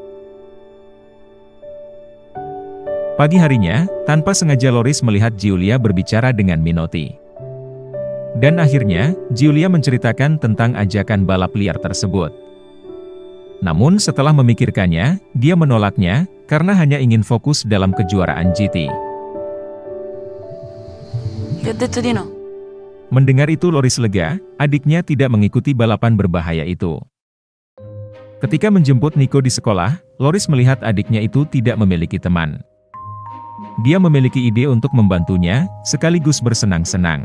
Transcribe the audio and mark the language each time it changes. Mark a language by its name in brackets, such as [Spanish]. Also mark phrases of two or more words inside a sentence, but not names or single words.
[Indonesian] Pagi harinya, tanpa sengaja Loris melihat Giulia berbicara dengan Minotti. Dan akhirnya, Giulia menceritakan tentang ajakan balap liar tersebut. Namun setelah memikirkannya, dia menolaknya, karena hanya ingin fokus dalam kejuaraan GT. [Italian] Gli ho detto di no. [Indonesian] Mendengar itu Loris lega, adiknya tidak mengikuti balapan berbahaya itu. Ketika menjemput Nico di sekolah, Loris melihat adiknya itu tidak memiliki teman. Dia memiliki ide untuk membantunya, sekaligus bersenang-senang.